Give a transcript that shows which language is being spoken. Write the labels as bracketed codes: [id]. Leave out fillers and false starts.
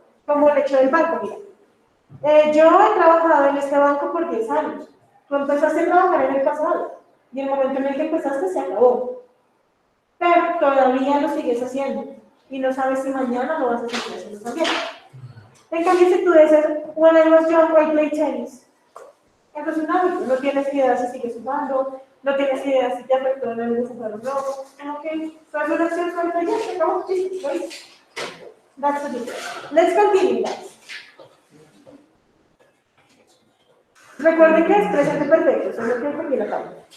[es] Como el hecho del banco, mira. Yo he trabajado en este banco por 10 años. Tú empezaste a trabajar en el pasado y el momento en el que empezaste se acabó. Pero todavía lo sigues haciendo y no sabes si mañana lo vas a seguir haciendo también. En cambio, si tú dices, [en] when I was young, I played tennis. [es] Eso es un hábito, no tienes idea si sigues jugando, no tienes idea si te afectó en el desempleo o no. Ok, so es una acción suelta ya, se acabó, sí, [en] right? That's the difference. Let's continue, guys. [es] Recuerden que es presente perfecto, solo que aquí la tabla.